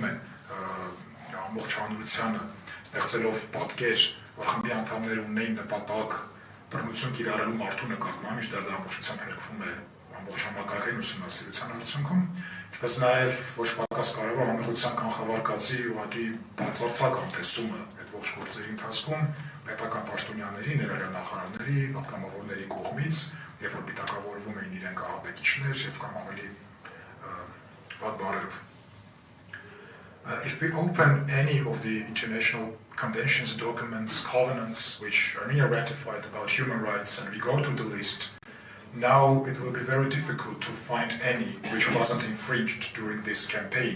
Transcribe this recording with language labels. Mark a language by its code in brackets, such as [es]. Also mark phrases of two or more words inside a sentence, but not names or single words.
[hy] են ամբողջ հանրությանը, ստեղծելով պատկեր, որ խմբի անդամները ունեին նպատակ բռնություն կիրառելու մարդու նկատմամբ, մինչդեռ դա ամբողջությամբ հերքվում է ամբողջ համակարգային ուսումնասիրության արդյունքում, ինչպես նաև ոչ պակաս կարևոր համեղության կանխավարկածի ուղղակի բացարձակ անտեսումը այդ ողջ գործերի ընթացքում պետական պաշտոնյաների, ներառյալ նախարարների, պատգամավորների կողմից, երբ որ պիտակավորվում էին իրենք ահաբեկիչներ եւ կամ ավելի վատ բառերով. [en] If we open any of the international conventions, documents, covenants which Armenia ratified about human rights and we go to the list, now it will be very difficult to find any which wasn't infringed during this campaign.